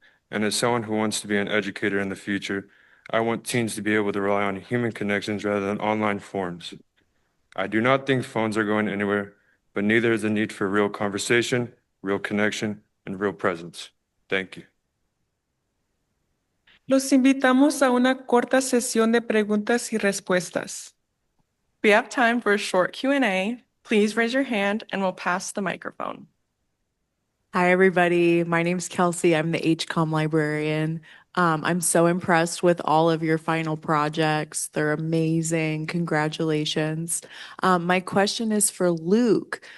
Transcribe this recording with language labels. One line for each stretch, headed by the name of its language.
English: And as someone who wants to be an educator in the future, I want teens to be able to rely on human connections rather than online forms. I do not think phones are going anywhere, but neither is the need for real conversation, real connection, and real presence. Thank you.
Spanish: Los invitamos a una corta sesión de preguntas y respuestas.
English: We have time for a short Q&A. Please raise your hand and we'll pass the microphone. Hi, everybody. My name's Kelsey. I'm the HCOM librarian. I'm so impressed with all of your final projects. They're amazing. Congratulations. My question is for Luke.